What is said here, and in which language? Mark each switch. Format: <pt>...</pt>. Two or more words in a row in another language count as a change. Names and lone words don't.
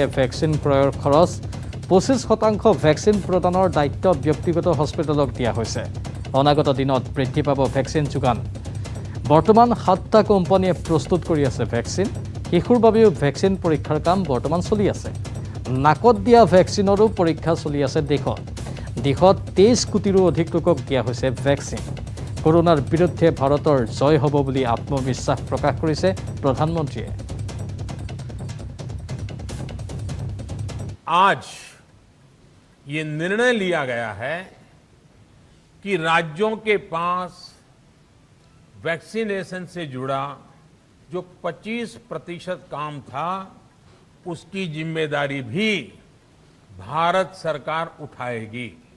<as>ভেকচিন ক্ৰয়ৰ খৰচ 25% ভেকচিন প্ৰদানৰ দায়িত্ব ব্যক্তিগত হস্পিটেলক দিয়া হৈছে অনাগত দিনত বৃদ্ধি পাব ভেকচিন যোগান বৰ্তমান 7টা কোম্পানীয়ে প্ৰস্তুত কৰি আছে ভেকচিন শিশুৰ বাবেও ভেকচিন পৰীক্ষাৰ কাম বৰ্তমান চলি আছে নাকত দিয়া ভেকচিনৰো পৰীক্ষা চলি আছে দেশত 23 কোটিৰো অধিক লোকক দিয়া হৈছে ভেকচিন কৰোনাৰ বিৰুদ্ধে ভাৰতৰ জয় হ'ব বুলি আত্মবিশ্বাস প্ৰকাশ কৰিছে প্ৰধানমন্ত্ৰীয়ে</as> <hi>आज ये निर्णय लिया गया है कि राज्यों के पास वैक्सीनेशन से जुड़ा जो 25% काम था उसकी जिम्मेदारी भी भारत सरकार उठाएगी</hi>